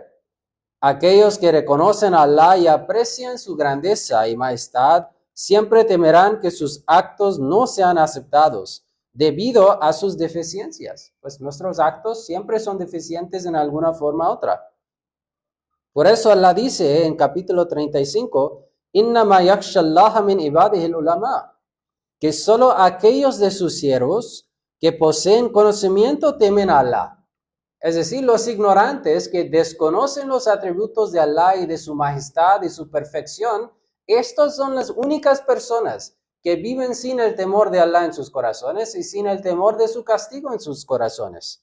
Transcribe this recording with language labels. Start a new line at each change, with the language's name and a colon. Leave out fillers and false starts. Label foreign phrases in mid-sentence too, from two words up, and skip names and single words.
Spanish: Aquellos que reconocen a Allah y aprecian su grandeza y majestad, siempre temerán que sus actos no sean aceptados debido a sus deficiencias. Pues nuestros actos siempre son deficientes en alguna forma u otra. Por eso Allah dice en capítulo 35,
Arabic: إنما يخشى الله من عباده العلماء,
Spanish: que solo aquellos de sus siervos que poseen conocimiento temen a Allah. Es decir, los ignorantes que desconocen los atributos de Allah y de su majestad y su perfección, estas son las únicas personas que viven sin el temor de Allah en sus corazones y sin el temor de su castigo en sus corazones.